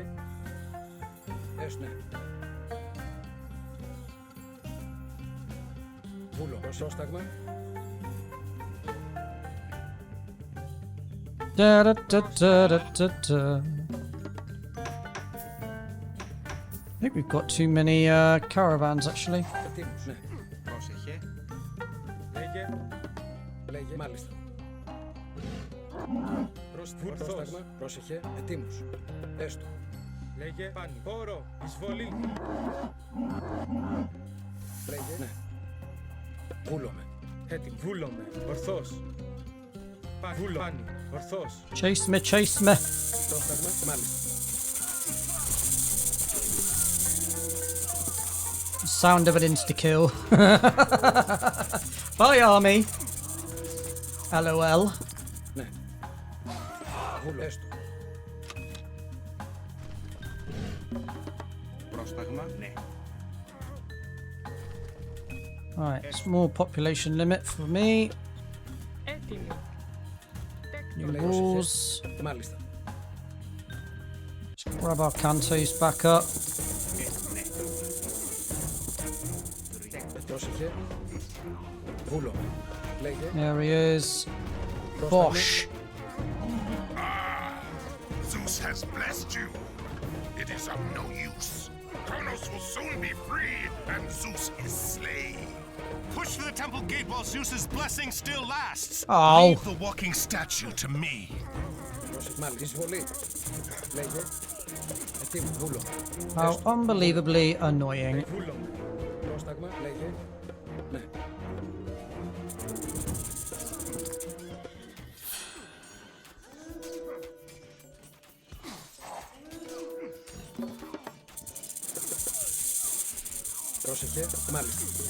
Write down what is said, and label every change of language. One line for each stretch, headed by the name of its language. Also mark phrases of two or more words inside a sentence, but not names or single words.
Greek: Έστω. Ναι. Βούλο. Πρόσταγμα. Da da da da da da da.
English: I think we've got too many caravans actually.
Greek: Πρόσεχε. Λέγε. Λέγε. Μάλιστα. Πρόσταγμα. Πρόσεχε. Ετοίμους. Έστω. Λέγε. Πάνι. Χώρο. Εισβολή. Λέγε. Ναι. Βούλομαι. Έτοιμο. Βούλομαι. Ορθώς. Βούλο. Πάνι. Ορθώς.
English: Chase me, chase me.
Greek: Πρόσταγμα. Μάλιστα.
English: Sound of an insta-kill. Bye, army. LOL.
Greek: Ναι. Βούλο. Έστω. Πρόσταγμα. Ναι.
English: Alright, small population limit for me. New walls.
Greek: Μάλιστα.
English: Let's grab our cantos back up.
Greek: Πρόσεχε. Βούλο. Λέγε.
English: There he is. Bosh. Zeus has blessed you. It is of no use. Kronos will soon be free, and Zeus is slain. Push for the temple gate while Zeus's blessing still lasts. Oh. Leave the walking statue to me.
Greek: Μάλιστα. Εισβολή. Λέγε. Ετοίμου. Βούλο.
English: How unbelievably annoying.
Greek: Βούλο. Πρόσταγμα. Λέγε. Ναι. Πρόσεχε. Μάλιστα.